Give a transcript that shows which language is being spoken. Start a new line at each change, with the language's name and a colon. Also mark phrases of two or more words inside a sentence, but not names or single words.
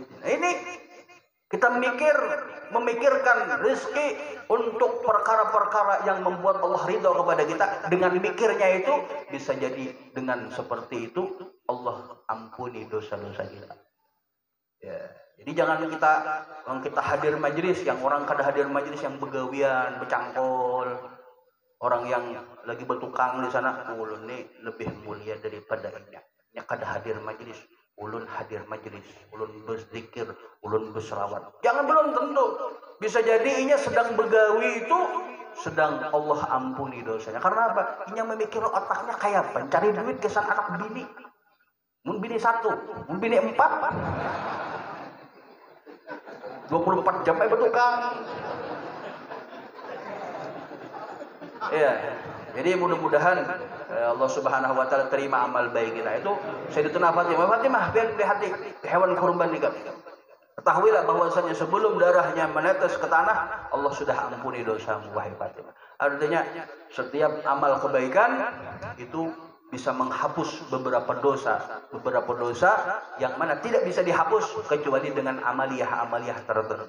Indonesian: Nah, ini kita memikirkan rezeki untuk perkara-perkara yang membuat Allah ridha kepada kita. Dengan mikirnya itu bisa jadi dengan seperti itu Allah ampuni dosa-dosa kita.
Banjar: Ya, jadi jangan kita hadir majelis yang orang kada hadir majelis yang begawian, becangkol, orang yang lagi bertukang di sana, ulun ini lebih mulia daripada ini. Nya kada hadir majelis, ulun hadir majelis, ulun berzikir, ulun berselawat.
Indonesian: Jangan belum tentu.
Banjar: Bisa jadi inya sedang begawi itu sedang Allah ampuni dosanya.
Indonesian: Karena apa?
Banjar: Inya memikir otaknya kayak apa? Cari duit kesan anak bini. Mun bini 1, mun bini 4. 24 jam bertukang.
Indonesian: Iya. Jadi mudah-mudahan
Arabic: Allah Subhanahu wa taala
Indonesian: terima amal baik kita. Itu Sayyidatuna Fatimah biar hati hewan kurban nikah. Ketahuilah bahwasanya sebelum darahnya menetes ke tanah, Allah sudah ampuni dosamu, wahai Fatimah. Artinya setiap amal kebaikan itu bisa menghapus beberapa dosa yang mana tidak bisa dihapus kecuali dengan amaliyah tertentu.